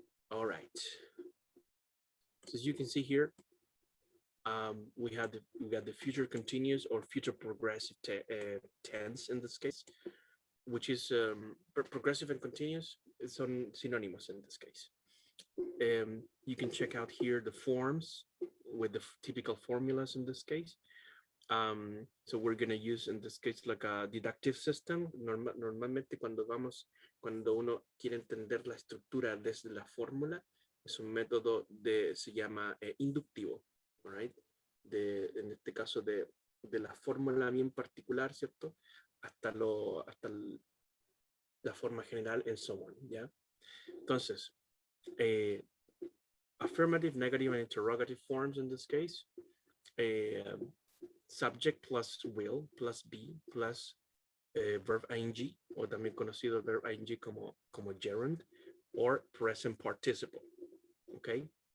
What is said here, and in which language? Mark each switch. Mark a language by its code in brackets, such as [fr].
[en] All right. So as you can see here, we got the future continuous or future progressive tense in this case, which is progressive and continuous. It's synonymous in this case. You can check out here the forms with the typical formulas in this case. So we're going to use in this case like a deductive system. [es] Normalmente cuando uno quiere entender la estructura desde la fórmula, es un método se llama inductivo, [en] right? [es] En este caso de la fórmula bien particular, ¿cierto? Hasta la forma general [en] and so on, [es] ¿ya? [en] Entonces, affirmative, negative, and interrogative forms in this case. Subject plus will plus be plus verb ing, [es] o también conocido [en] verb ing como gerund, or present participle. Okay.